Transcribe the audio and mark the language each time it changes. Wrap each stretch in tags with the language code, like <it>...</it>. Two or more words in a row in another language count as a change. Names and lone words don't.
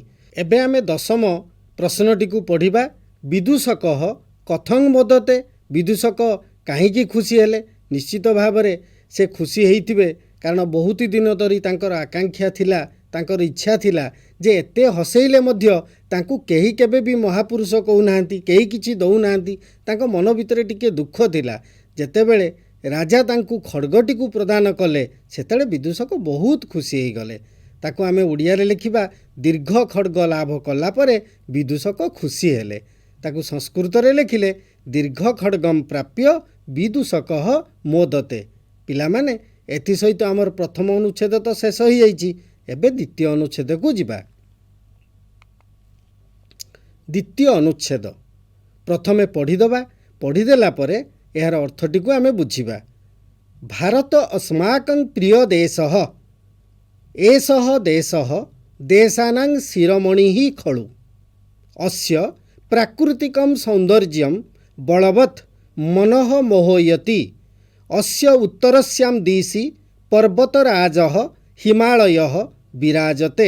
<or>ଏବେ ଆମେ ଦଶମ ପ୍ରଶ୍ନଟି କୁ ପଢ଼ିବା</or> <sa>विदूषक कथं मोदते</sa> <or>ବିଦୂଷକ କାହିଁକି ଖୁସି ହେଲେ ନିଶ୍ଚିତ ଭାବରେ ସେ ଖୁସି ହେଇଥିବେ କାରଣ ବହୁତ ଦିନ ଧରି ତାଙ୍କର ଆକାଂକ୍ଷା ଥିଲା ତାଙ୍କର ଇଚ୍ଛା ଥିଲା ଯେ ଏତେ ହସେଇଲେ ମଧ୍ୟ ତାଙ୍କୁ କେହି କେବେ ଭି ମହାପୁରୁଷ କହୁନାହାନ୍ତି କେହି କିଛି ଦଉନାହାନ୍ତି ତାଙ୍କ ମନ ଭିତରେ ଟିକେ ଦୁଃଖ ଥିଲା ଯେତେବେଳେ ରାଜା ତାଙ୍କୁ ଖଡ୍ଗଟି କୁ ପ୍ରଦାନ କଲେ ସେତେବେଳେ ବିଦୂଷକ ବହୁତ ଖୁସି ହେଇ ଗଲେ ତାକୁ ଆମେ ଓଡ଼ିଆ ରେ ଲେଖିବା ଦୀର୍ଘ ଖଡ୍ଗ ଲାଭ କଲା ପରେ ବିଦୂଷକ ଖୁସି ହେଲେ ତାକୁ ସଂସ୍କୃତ ରେ ଲେଖିଲେ</or> <sa>दीर्घ खड्गम प्राप्य विदूषक मोदते।</sa> <or>ପିଲା ମାନେ ଏଥି ସହିତ ଆମର ପ୍ରଥମ ଅନୁଚ୍ଛେଦ ତ ଶେଷ ହୋ ଯାଇଛି ଏବେ ଦ୍ୱିତୀୟ ଅନୁଚ୍ଛେଦ କୁ ଯିବା। ଦ୍ୱିତୀୟ ଅନୁଚ୍ଛେଦ ପ୍ରଥମେ ପଢ଼ିଦବା ପଢ଼ିଦେଲା ପରେ ଯାର ଅର୍ଥଟି କୁ ଆମେ ବୁଝିବା।</or> <sa>भारत अस्माकं प्रिय देशः एषः देशः देशानां शिरोमणिः खलु अस्य प्राकृतिकं सौन्दर्यं बलवत् मनः मोहयति अस्य उत्तरस्यां दिशि पर्वतराजः हिमालयः विराजते</sa>